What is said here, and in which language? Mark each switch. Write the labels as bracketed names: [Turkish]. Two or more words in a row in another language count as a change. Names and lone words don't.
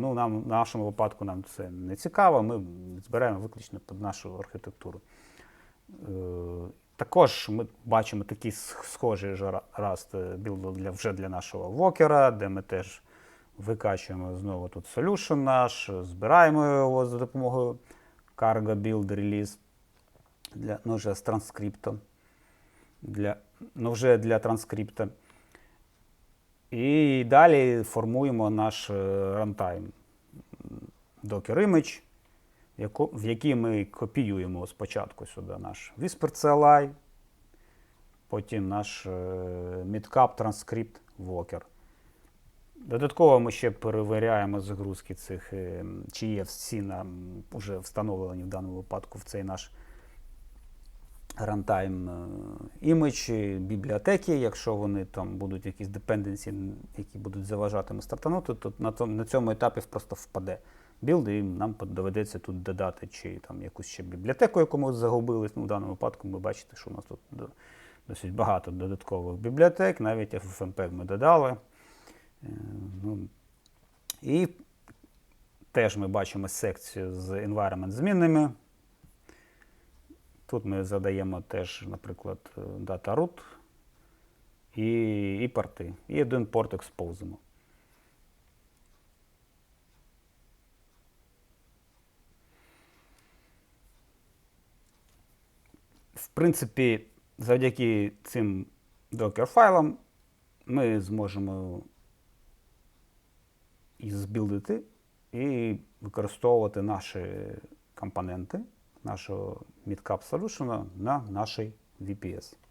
[Ukrainian] Ну, в нашому випадку нам це не цікаво, ми збираємо виключно під нашу архітектуру. Також ми бачимо такий схожий Rust білд вже для нашого вокера, де ми теж викачуємо знову тут solution наш, збираємо його за допомогою [English] cargo build release, [Ukrainian] вже з транскриптом, вже для транскрипта. І далі формуємо наш [English] runtime Docker Image, [Ukrainian] в який ми копіюємо спочатку сюди наш Whisper CLI, потім наш Midcap Transcript Walker. Додатково ми ще перевіряємо загрузки цих, чи є всі нам вже встановлені в даному випадку в цей наш [English] runtime image [Ukrainian] бібліотеки. Якщо вони там будуть якісь dependency, які будуть заважати стартанути, то на цьому етапі просто впаде білд, і нам доведеться тут додати чи там якусь ще бібліотеку, яку ми загубили. В даному випадку ви бачите, що у нас тут досить багато додаткових бібліотек, навіть FFmpeg ми додали. І теж ми бачимо секцію з environment змінними. Тут ми задаємо теж, наприклад, [English] data root [Ukrainian] і порти. І один порт експозимо. В принципі, завдяки цим Docker-файлам ми зможемо і збілдити, і використовувати наші компоненти нашого Midcap Solution на нашій VPS.